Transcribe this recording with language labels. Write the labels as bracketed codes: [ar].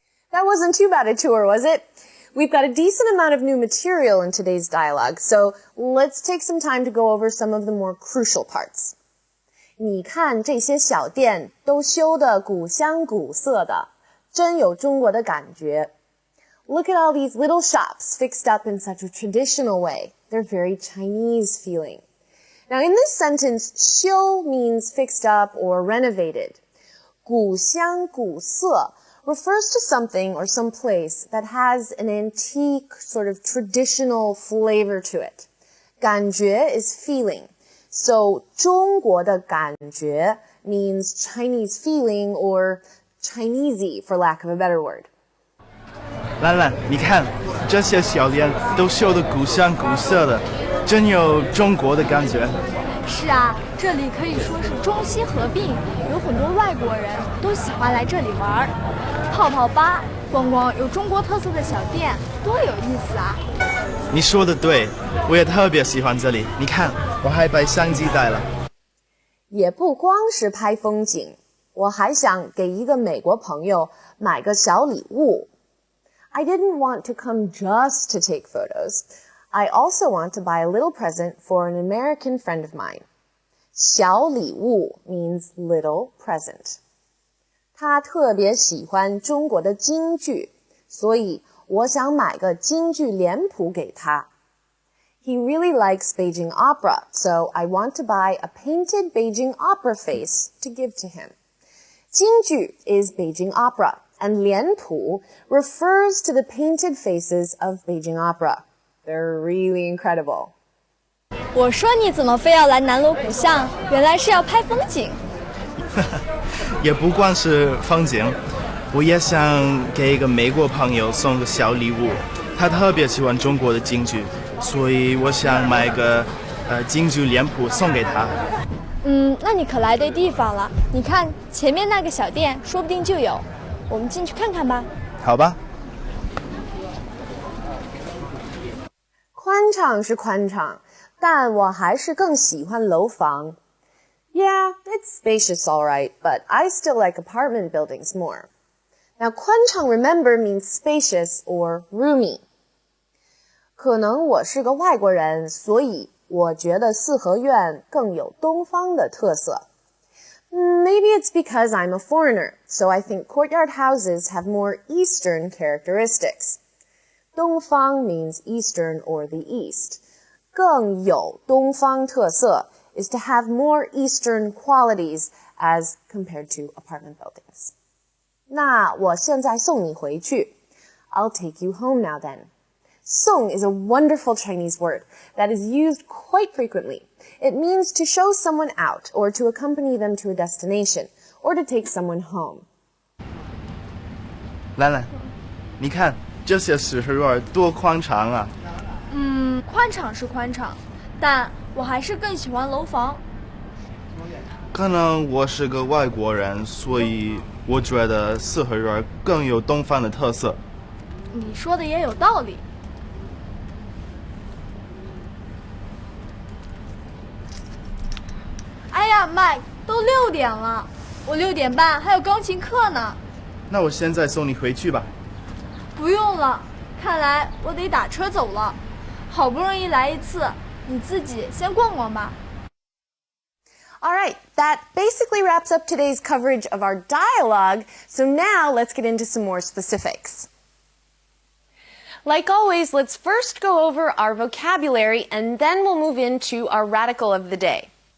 [en] That wasn't too bad a tour, was it? We've got a decent amount of new material in today's dialogue, so let's take some time to go over some of the more crucial parts. [zh] 你看这些小店都修得古香古色的，真有中国的感觉。 [en] Look at all these little shops fixed up in such a traditional way. They're very Chinese feeling. Now in this sentence, 修 means fixed up or renovated. 古香古色 refers to something or some place that has an antique sort of traditional flavor to it. 感觉 is feeling. So [zh] 中国的感觉 [en] means Chinese feeling or Chinesey for lack of a better word. [zh] 兰兰，你看这些小店都修得古香古色的，真有中国的感觉。是啊，这里可以说是中西合并，有很多外国人都喜欢来这里玩，泡泡吧、逛逛有中国特色的小店，多有意思啊！你说的对，我也特别喜欢这里。你看，我还把相机带了。也不光是拍风景，我还想给一个美国朋友买个小礼物。 [en] I didn't want to come just to take photos. I also want to buy a little present for an American friend of mine. 小礼物 means little present. [zh] 他特别喜欢中国的京剧，所以我想买个京剧脸谱给他。 [en] He really likes Beijing opera, so I want to buy a painted Beijing opera face to give to him. 京剧 is Beijing opera, and 脸谱 refers to the painted faces of Beijing opera. They're really incredible. [zh] 我说你怎么非要来南锣鼓巷？原来是要拍风景。也不光是风景，我也想给一个美国朋友送个小礼物。他特别喜欢中国的京剧，所以我想买个京剧脸谱送给他。那你可来对地方了。你看前面那个小店，说不定就有。我们进去看看吧。好吧。宽敞是宽敞，但我还是更喜欢楼房。 [en] Yeah, it's spacious all right, but I still like apartment buildings more. Now, 宽敞 remember means spacious or roomy. [zh] 可能我是个外国人，所以我觉得四合院更有东方的特色。 [en] Maybe it's because I'm a foreigner, so I think courtyard houses have more Eastern characteristics. 东方 means Eastern or the East. [zh] 更有东方特色 [en] is to have more Eastern qualities as compared to apartment buildings. [zh] 那我现在送你回去。 [en] I'll take you home now then. 送 is a wonderful Chinese word that is used quite frequently. It means to show someone out or to accompany them to a destination or to take someone home. [zh] 兰兰，你看这些四合院多宽敞啊！宽敞是宽敞，但我还是更喜欢楼房。可能我是个外国人，所以我觉得四合院更有东方的特色。你说的也有道理。哎呀，麦，都6点了，我6点半还有钢琴课呢。那我现在送你回去吧。不用了，看来我得打车走了。好不容易来一次，你自己先逛逛吧。 [en] All right, that basically wraps up today's coverage of our dialogue. So now let's get into some more specifics. Like always, let's first go over our vocabulary and then we'll move into our radical of the day.